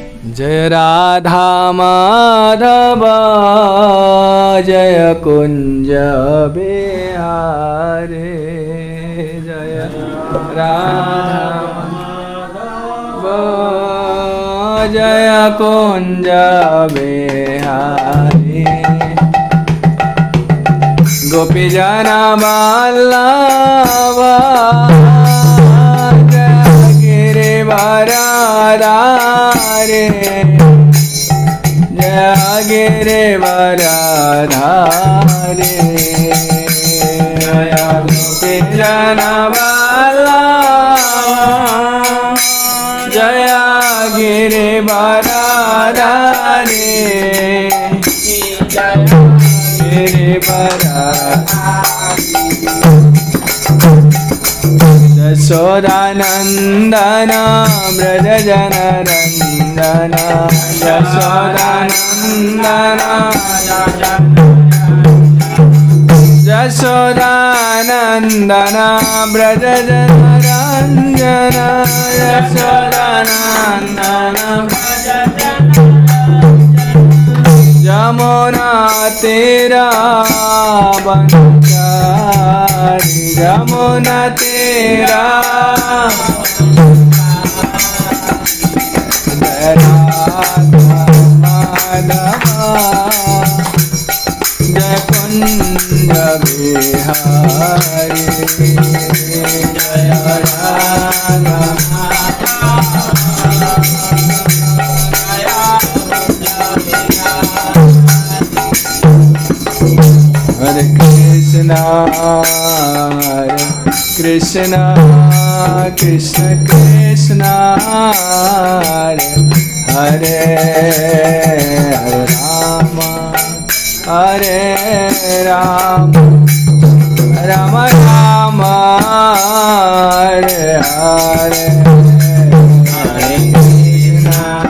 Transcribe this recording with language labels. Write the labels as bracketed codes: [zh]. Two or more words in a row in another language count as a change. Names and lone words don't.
[hi] जय राधा माधव जय कुंज बिहारी जय राधा माधव जय कुंज बिहारी गोपी जना वल्लभ जय गिरिवरधारी जय गिरिवरधारी जय गोपी जना वल्लभ जय गिरिवरधारी यशोदानंदन व्रज जन रंजन यशोदानंदन यशोदानंदन व्रज जन रंजन यशोदानंदन यमुना तेरा बनचारी यमुना तेरा जय कुंज बिहारी जय राधा [sa] Hare Krishna Krishna Krishna Krishna Hare Hare Hare Rama Hare Rama Rama Rama Hare Hare Hare Krishna